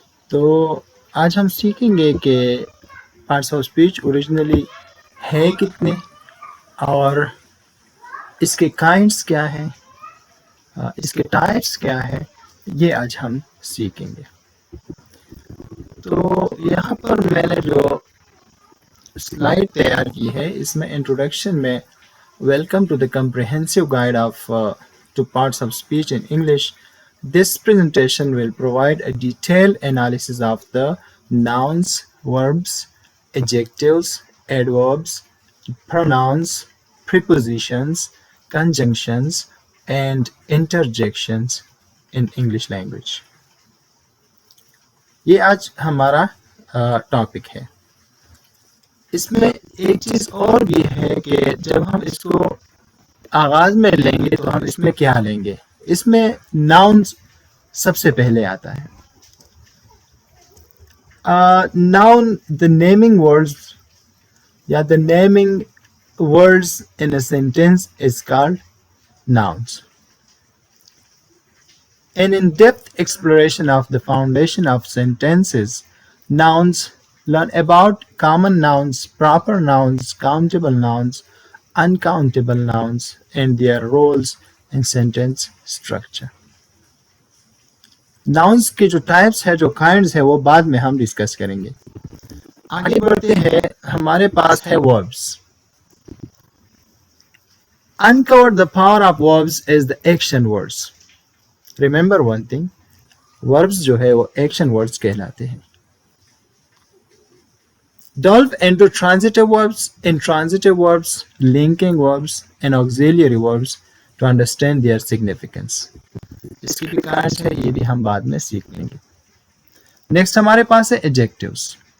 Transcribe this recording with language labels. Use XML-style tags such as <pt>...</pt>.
<ur>تو آج ہم سیکھیں گے کہ پارٹس آف اسپیچ اوریجنلی ہے کتنے اور اس کے کائنڈس کیا ہیں، اس کے ٹائپس کیا ہے، یہ آج ہم سیکھیں گے. تو یہاں پر میں نے جو سلائڈ تیار کی ہے اس میں انٹروڈکشن میں</ur> <en>Welcome to the comprehensive guide of to parts of speech in English. This presentation will provide a detailed analysis of the nouns, verbs, adjectives, adverbs, pronouns, prepositions, conjunctions, and interjections in English language.</en> <ur>یہ آج ہمارا topic ہے. اس میں ایک چیز اور بھی ہے کہ جب ہم اس کو آغاز میں لیں گے تو ہم اس میں کیا لیں گے. اس میں ناؤنز سب سے پہلے آتا ہے.</ur> <en>Noun the naming words یا the naming words in a sentence is called nouns. An in-depth exploration of the foundation of sentences, nouns, learn about common nouns, proper nouns, countable nouns, uncountable nouns, and their roles in sentence structure.</en> <ur>Nouns کے جو types ہے، جو kinds ہے، وہ بعد میں ہم discuss کریں گے. آگے بڑھتے ہیں. ہمارے پاس ہے verbs.</ur> <en>Uncover the power of verbs is the action words. Remember one thing, verbs</en> <ur>جو ہے وہ</ur> <en>action words</en> <ur>کہلاتے ہیں.</ur> <en>Delve into transitive verbs, intransitive verbs, linking verbs, and auxiliary verbs to understand their significance.</en> <ur>اس کی بھی kinds ہے، یہ بھی ہم بعد میں سیکھ لیں گے. نیکسٹ ہمارے پاس ہے ایڈجیکٹیوز.</ur>